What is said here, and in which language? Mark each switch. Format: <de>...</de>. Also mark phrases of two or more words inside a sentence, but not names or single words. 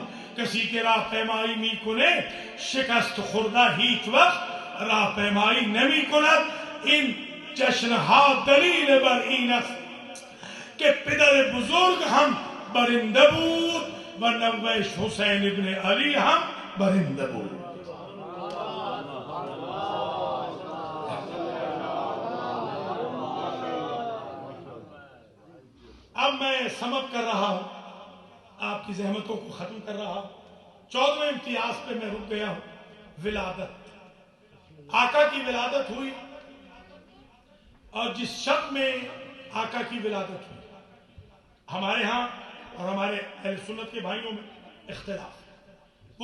<fa>کسی که راهپیمایی میکنه شکست خورده هیچ وقت راهپیمایی نمی کند. این جشنها دلیل بر این است که پدر بزرگ هم برنده بود و نوهش حسین ابن علی هم برنده بود.</fa> <ur>اب میں سمت کر رہا ہوں، آپ کی زحمتوں کو ختم کر رہا ہوں۔ 14ویں امتیاز پہ میں رک گیا ہوں۔ ولادت، آقا کی ولادت ہوئی اور جس شب میں آقا کی ولادت ہوئی ہمارے ہاں اور ہمارے اہل سنت کے بھائیوں میں اختلاف ہے۔</ur>